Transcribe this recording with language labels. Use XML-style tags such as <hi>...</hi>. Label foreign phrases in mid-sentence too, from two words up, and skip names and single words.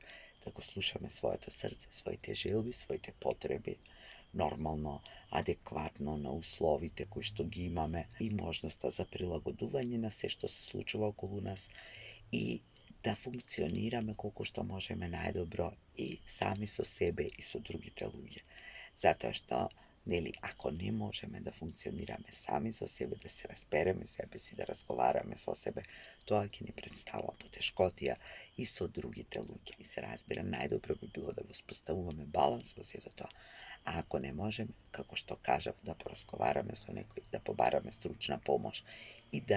<mk>Да го слушаме своето срце, своите желби, своите потреби, нормално, адекватно на условите кои што ги имаме и можноста за прилагодување на се што се случува околу нас и да функционираме колку што можеме најдобро и сами со себе и со другите луѓе. Затоа што Нели, ако не можеме да функционираме сами со себе, da se разбереме себе си, да разговараме со себе, тоа ќе ни представува потешкотија и со другите луѓе. И се разбира, најдобро би било да воспоставуваме баланс во сето тоа. А ако не можеме, како што кажав, да поразговараме со некој, да побараме стручна помош и да</mk>